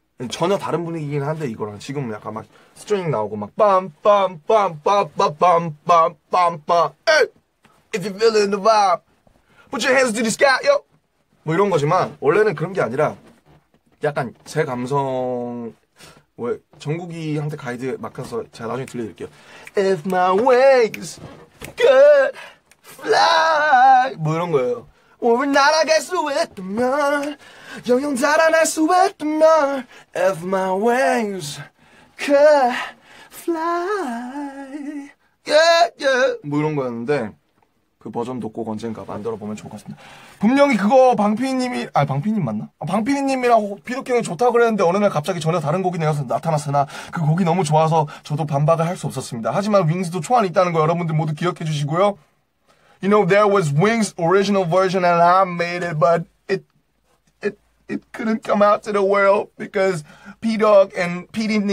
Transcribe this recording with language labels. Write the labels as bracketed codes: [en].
[ko] 전혀 다른 분위기긴 한데 이거랑 지금 약간 막 스트링 나오고 막 빰빰빰빰빰빰빰빰빰 [en] If you feelin' the vibe Put your hands to the sky yo [ko] 뭐 이런 거지만 원래는 그런 게 아니라 약간 제 감성 왜 정국이한테 가이드 맡겨서 제가 나중에 들려드릴게요. [en] If my wings could fly [ko] 뭐 이런 거예요. 오늘 날아갈 수 있다면 영영 달아날 수 있다면 [en] If my wings could fly yeah, yeah. [ko] 뭐 이런 거였는데 그 버전도 꼭 언젠가 만들어보면 좋을 것 같습니다. 분명히 그거 방피디님이 방피디님 맞나? 방피디님이랑 비독형이 좋다고 그랬는데 어느 날 갑자기 전혀 다른 곡이 나타났으나 그 곡이 너무 좋아서 저도 반박을 할 수 없었습니다. 하지만 윙스도 초안이 있다는 거 여러분들 모두 기억해 주시고요. [en] You know, there was Wings' original version and I made it, but it couldn't come out to the world because P-Dog and P.D.